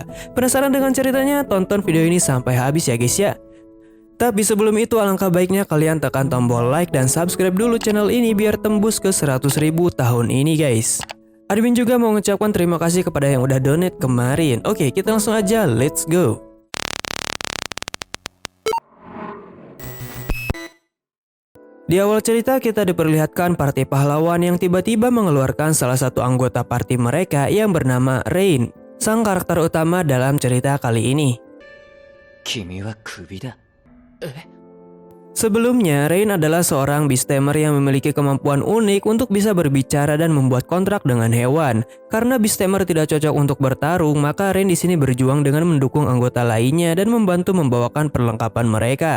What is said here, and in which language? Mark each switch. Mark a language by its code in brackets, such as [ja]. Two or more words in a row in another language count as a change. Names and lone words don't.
[id] Penasaran dengan ceritanya? Tonton video ini sampai habis ya guys ya. Tapi sebelum itu alangkah baiknya kalian tekan tombol like dan subscribe dulu channel ini biar tembus ke 100.000 tahun ini guys. Admin juga mau mengucapkan terima kasih kepada yang udah donate kemarin. Oke, kita langsung aja, [en] let's go. [id] Di awal cerita kita diperlihatkan party pahlawan yang tiba-tiba mengeluarkan salah satu anggota party mereka yang bernama Rain, sang karakter utama dalam cerita kali ini. [ja] 君はクビだ。 [id] Sebelumnya, Rain adalah seorang Beast Tamer yang memiliki kemampuan unik untuk bisa berbicara dan membuat kontrak dengan hewan. Karena Beast Tamer tidak cocok untuk bertarung, maka Rain di sini berjuang dengan mendukung anggota lainnya dan membantu membawakan perlengkapan mereka.